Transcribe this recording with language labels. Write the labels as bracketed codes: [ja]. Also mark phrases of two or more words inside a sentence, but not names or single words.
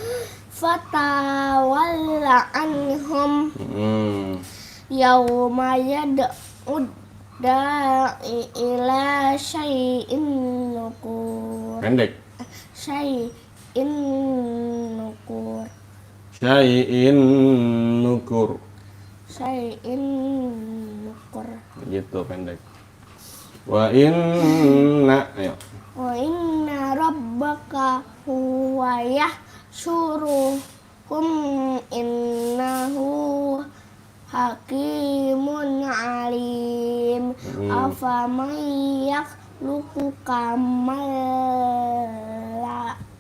[ar] فتول عنهم يوم يدع الداع إلى شيء نكر. [id] Pendek. [ar] شيء نكر. شيء نكر. شيء نكر. [id] Gitu pendek. [ar] وإن. [id] Ayo. [ar] وإن ربك هو يحشرهم إنه حكيم عليم. أفمن يخلق كمن لا